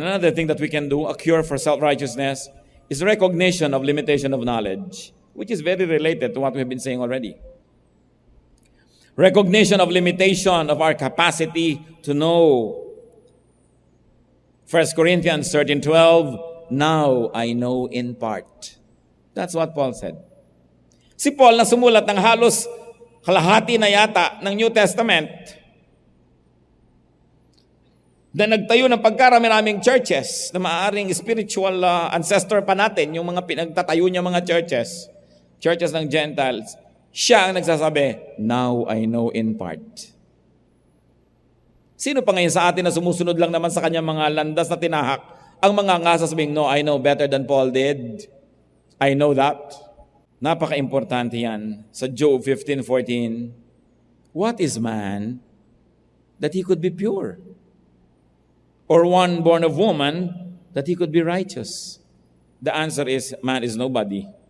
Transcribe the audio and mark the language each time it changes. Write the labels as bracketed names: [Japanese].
[English] Another thing that we can do, a cure for self-righteousness, is recognition of limitation of knowledge, which is very related to what we have been saying already. Recognition of limitation of our capacity to know. 1 Corinthians 13:12, now I know in part. That's what Paul said. [Filipino] Si Paul na sumulat ng halos kalahati na yata ng New Testament, na nagtayo ng pagkarami-raming churches na maaaring spiritual ancestor pa natin, yung mga pinagtatayo niya mga churches ng Gentiles, siya ang nagsasabi, [English] now I know in part. [Filipino] Sino pa ngayon sa atin na sumusunod lang naman sa kanyang mga landas na tinahak, ang mga nga sasabing, [English] no, I know better than Paul did. I know that. [Filipino] Napaka-importante yan. [English] Sa Job 15:14, what is man that he could be pure? Or one born of woman that he could be righteous? The answer is, man is nobody.